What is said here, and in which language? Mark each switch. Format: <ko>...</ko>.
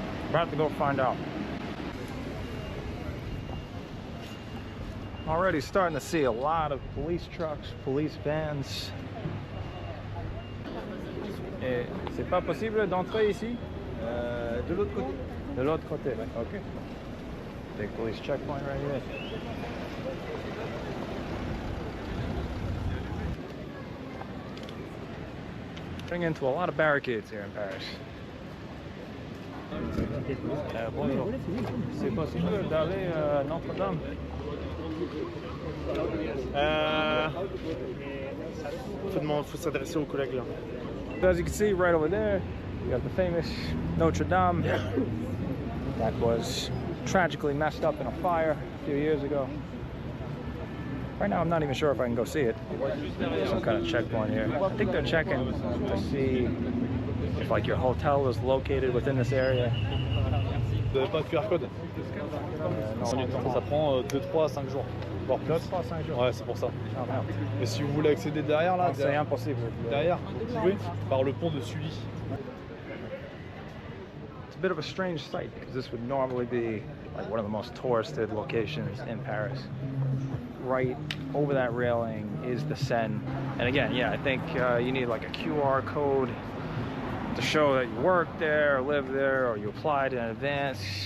<en>About to go find out. Already starting to see a lot of police trucks, police vans.</en> <fr>C'est pas possible d'entrer ici? De l'autre côté. De l'autre côté, okay.</fr> <en>Big police checkpoint right here. Running into a lot of barricades here in Paris.</en> <fr>Bonjour. C'est possible d'aller à Notre-Dame? Faut s'adresser aux collègues là.</fr> <en>As you can see right over there, you have the famous Notre Dame that was tragically messed up in a fire a few years ago. Right now I'm not even sure if I can go see it. There's some kind of checkpoint here. I think they're checking to see if like your hotel is located within this area.</en> <fr>Pas de QR code. Non, ça prend 2, 3, 5 jours. Voire plus. 2, 3, 5 jours. Ouais, c'est pour ça. Ah merde. Et si vous voulez accéder derrière, là, C'est impossible. derrière, vous pouvez, par le pont de Sully.</fr> <en>It's a bit of a strange sight because this would normally be like one of the most touristed locations in Paris. Right over that railing is the Seine. And again, yeah, I think you need like a QR code to show that you work there, or live there, or you applied in advance.</en>